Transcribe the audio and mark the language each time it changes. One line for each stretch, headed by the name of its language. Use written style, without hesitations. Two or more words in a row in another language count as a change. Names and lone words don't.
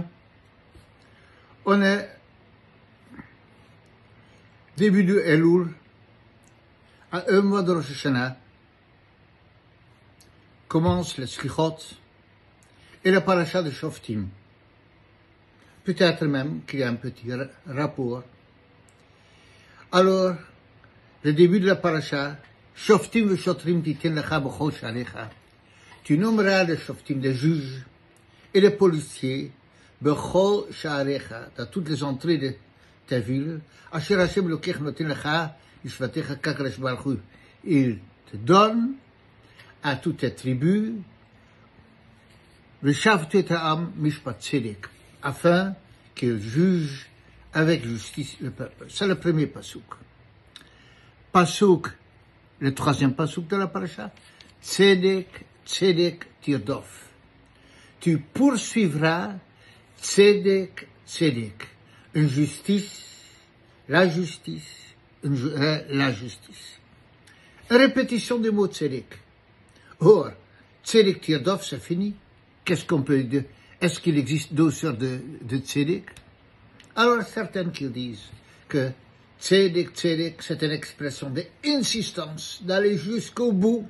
French: On est début de Elul, à un mois de Rosh Hashanah, commence le Slichot et la paracha de Shoftim. Peut-être même qu'il y a un petit rapport. Alors, le début de la paracha,
Hebrew: שופטים ושוטרים תתן לך בכל שעריך.
French: Tu nommeras les Shoftim, les juges et les policiers,
Hebrew: בכל שעריך,
French: dans toutes les entrées de ta ville.
Hebrew: אשר השם אלוקיך נותן לך לשבטיך כקדוש ברוך הוא.
French: Il te donne à toutes tes tribus,
Hebrew: ושפטו את העם משפט צדק,
French: afin qu'il juge avec justice le peuple. C'est le premier pasouk. Pasouk, le troisième pasouk de la paracha,
Hebrew: צדק צדק תרדוף.
French: Tu poursuivras
Hebrew: צדק צדק,
French: une justice, la justice, la justice. Répétition du mot tzedek. Or,
Hebrew: צדק תרדוף,
French: c'est fini. Qu'est-ce qu'on peut dire? Est-ce qu'il existe deux sortes de tzedek? Alors, certains qui disent que
Hebrew: צדק צדק,
French: c'est une expression d'insistance, d'aller jusqu'au bout.